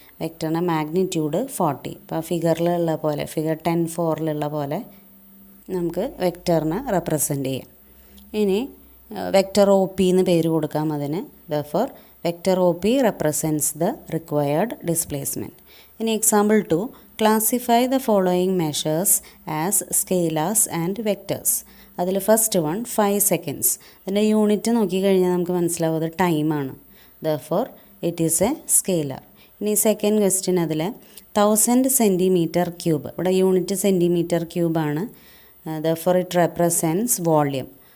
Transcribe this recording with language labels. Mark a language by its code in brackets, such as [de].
[ml] വെക്ടറിൻ്റെ magnitude 40. അപ്പോൾ ഫിഗറിലുള്ള പോലെ figure 10.4 പോലെ നമുക്ക് വെക്ടറിനെ റെപ്രസെൻ്റ് ചെയ്യാം. ഇനി വെക്ടർ ഒ പി എന്ന് പേര് കൊടുക്കാം അതിന്. [en] Therefore vector O P represents the required displacement. In example 2, classify the following measures as scalars and vectors. [ml] അതിൽ ഫസ്റ്റ് വൺ 5 seconds. അതിൻ്റെ യൂണിറ്റ് നോക്കിക്കഴിഞ്ഞാൽ നമുക്ക് മനസ്സിലാവും അത് ടൈമാണ്. [en] Therefore it is a scalar. [ml] ഇനി സെക്കൻഡ് ക്വസ്റ്റ്യൻ അതിൽ 1000 സെൻറ്റിമീറ്റർ ക്യൂബ്. ഇവിടെ unit centimetre ക്യൂബാണ്. [en] Therefore it represents volume.